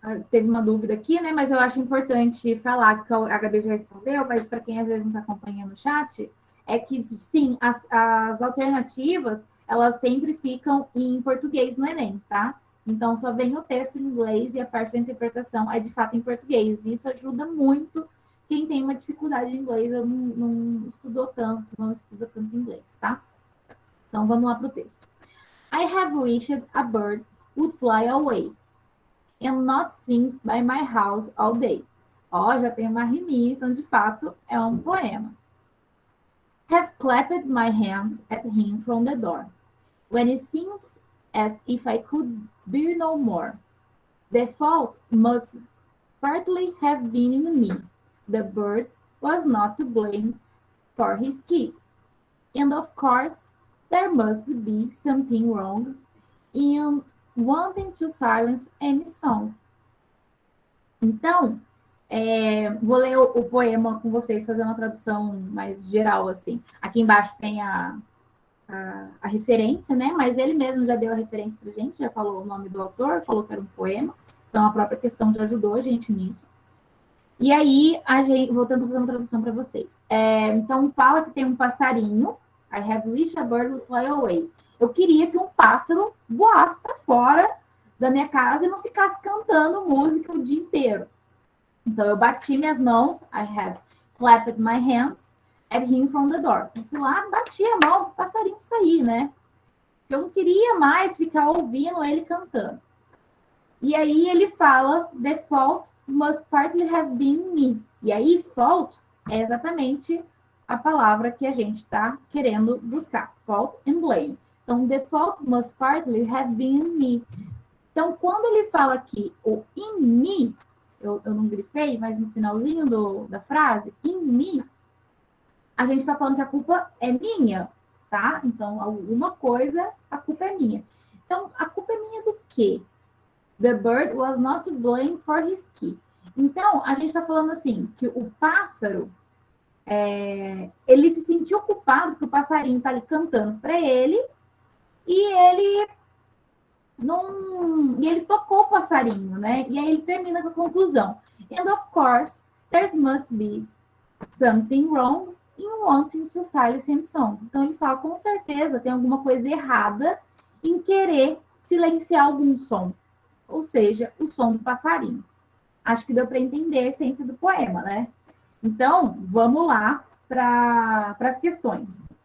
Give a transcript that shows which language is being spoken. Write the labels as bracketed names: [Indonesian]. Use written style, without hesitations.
[Portuguese] Teve uma dúvida aqui, né? Mas eu acho importante falar, que a Gabi já respondeu, mas para quem às vezes não está acompanhando o chat, é que, sim, as alternativas, elas sempre ficam em português no Enem, tá? Então, só vem o texto em inglês e a parte da interpretação é, de fato, em português. E isso ajuda muito quem tem uma dificuldade em inglês ou não estudou tanto, não estuda tanto inglês, tá? Então, vamos lá para o texto. [English] I have wished a bird would fly away and not sing by my house all day. [Portuguese] Ó, já tem uma riminha, então, de fato, é um poema. [English] Have clapped my hands at him from the door, when it seems as if I could bear no more. The fault must partly have been in me. The bird was not to blame for his key. And of course, there must be something wrong in wanting to silence any song. [Portuguese] Então, vou ler o poema com vocês, fazer uma tradução mais geral, assim. Aqui embaixo tem a referência, né? Mas ele mesmo já deu a referência pra gente, já falou o nome do autor, falou que era um poema. Então, a própria questão já ajudou a gente nisso. E aí, vou tentar fazer uma tradução para vocês. Então, fala que tem um passarinho. [English] I have wished a bird would fly away. [Portuguese] Eu queria que um pássaro voasse para fora da minha casa e não ficasse cantando música o dia inteiro. Então, eu bati minhas mãos. [English] I have clapped my hands at him from the door. [Portuguese] Eu fui lá, bati a mão para o passarinho sair, né? Eu não queria mais ficar ouvindo ele cantando. E aí ele fala, [English] the fault must partly have been me. [Portuguese] E aí, fault é exatamente a palavra que a gente está querendo buscar. [English] Fault and blame. Então, the fault must partly have been me. [Portuguese] Então, quando ele fala aqui o [English] in me, [Portuguese] eu não grifei, mas no finalzinho da frase, in me, a gente está falando que a culpa é minha, tá? Então, alguma coisa, a culpa é minha. Então, a culpa é minha do quê? [English] The bird was not to blame for his key. [Portuguese] Então, a gente está falando assim, que o pássaro, ele se sentiu culpado que o passarinho está ali cantando para ele e ele não... E ele tocou o passarinho, né? E aí ele termina com a conclusão. [English] And of course, there must be something wrong in wanting to silence and song. [Portuguese] Então, ele fala, com certeza, tem alguma coisa errada em querer silenciar algum som. Ou seja, o som do passarinho. Acho que deu para entender a essência do poema, né? Então, vamos lá para as questões.